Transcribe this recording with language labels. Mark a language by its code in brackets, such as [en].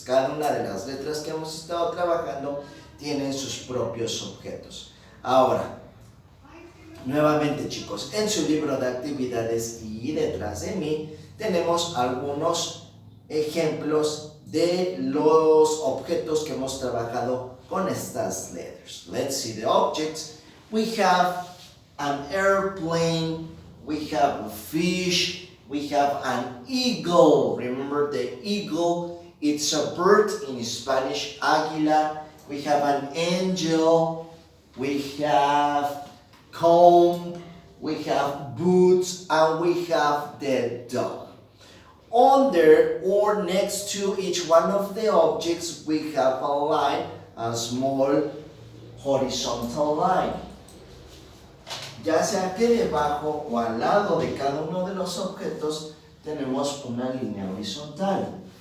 [es] Cada una de las letras que hemos estado trabajando tienen sus propios objetos. Ahora, nuevamente, chicos, en su libro de actividades y detrás de mí tenemos algunos ejemplos de los objetos que hemos trabajado con estas letters. [en] Let's see the objects. We have an airplane, we have a fish, we have an eagle. Remember the eagle, it's a bird, in Spanish, águila. We have an angel, we have comb, we have boots, and we have the dog. Under or next to each one of the objects, we have a line, a small horizontal line. [es] Ya sea que debajo o al lado de cada uno de los objetos tenemos una línea horizontal.